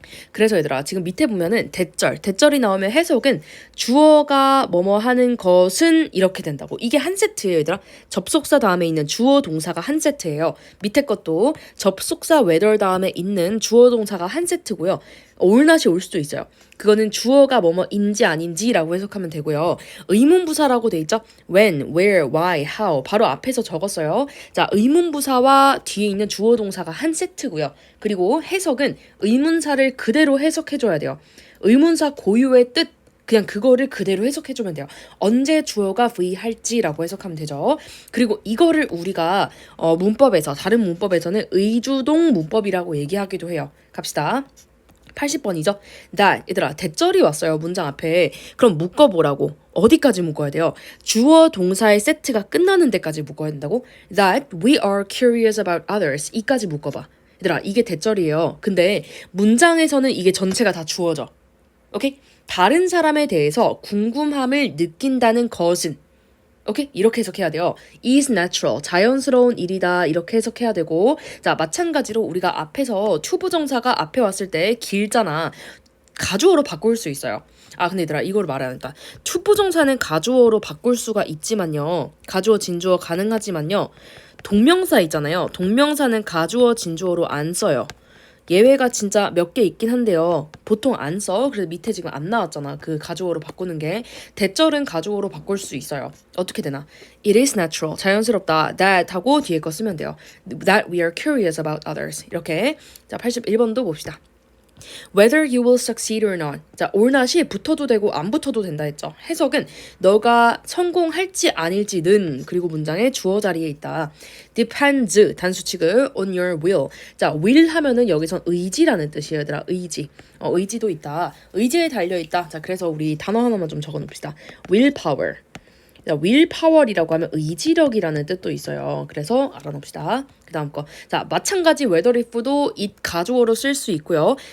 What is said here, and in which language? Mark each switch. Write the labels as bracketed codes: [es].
[ko] 그래서 얘들아 지금 밑에 보면은 대절이 나오면 해석은 주어가 뭐뭐 하는 것은 이렇게 된다고. 이게 한 세트예요 얘들아. 접속사 다음에 있는 주어 동사가 한 세트예요. 밑에 것도 접속사 whether 다음에 있는 주어 동사가 한 세트고요. 올낫이 올 수도 있어요. 그거는 주어가 뭐뭐인지 아닌지라고 해석하면 되고요. 의문부사라고 돼 있죠. when, where, why, how 바로 앞에서 적었어요. 자, 의문부사와 뒤에 있는 주어 동사가 한 세트고요. 그리고 해석은 의문사를 그대로 해석해줘야 돼요. 의문사 고유의 뜻 그냥 그거를 그대로 해석해주면 돼요. 언제 주어가 V 할지라고 해석하면 되죠. 그리고 이거를 우리가 문법에서 다른 문법에서는 의주동 문법이라고 얘기하기도 해요. 갑시다. 80번이죠. 얘들아 대절이 왔어요. 문장 앞에. 그럼 묶어보라고. 어디까지 묶어야 돼요? 주어 동사의 세트가 끝나는 데까지 묶어야 된다고? [en] That we are curious about others. [ko] 이까지 묶어봐. 얘들아 이게 대절이에요. 근데 문장에서는 이게 전체가 다 주어져. 오케이? 다른 사람에 대해서 궁금함을 느낀다는 것은 오케이? 이렇게 해석해야 돼요. [en] is natural. [ko] 자연스러운 일이다. 이렇게 해석해야 되고 자 마찬가지로 우리가 앞에서 투부정사가 앞에 왔을 때 길잖아. 가주어로 바꿀 수 있어요. 근데 얘들아 이걸 말하니까 투부정사는 가주어로 바꿀 수가 있지만요. 가주어 진주어 가능하지만요. 동명사 있잖아요. 동명사는 가주어 진주어로 안 써요. 예외가 진짜 몇 개 있긴 한데요. 보통 안 써. 그래서 밑에 지금 안 나왔잖아. 그 가주어로 바꾸는 게. 대절은 가주어로 바꿀 수 있어요. 어떻게 되나? [en] It is natural. [ko] 자연스럽다. That 하고 뒤에 거 쓰면 돼요. [en] That we are curious about others. [ko] 이렇게. 자, 81번도 봅시다. [en] Whether you will succeed or not. [ko] 자, [en] or not [ko] 이 붙어도 되고 안 붙어도 된다 했죠. 해석은 너가 성공할지 아닐지는 그리고 문장의 주어 자리에 있다. [en] Depends [ko] 단수 취급 [en] on your will. [ko] 자, will 하면은 여기선 의지라는 뜻이에요, 얘들아. 의지. 의지도 있다. 의지에 달려 있다. 자, 그래서 우리 단어 하나만 좀 적어 놓읍시다. [en] willpower. [ko] willpower이라고 하면 의지력이라는 뜻도 있어요. 그래서 알아놓읍시다. 그 다음 거. 자, 마찬가지 whether if도 it 가주어로 쓸 수 있고요.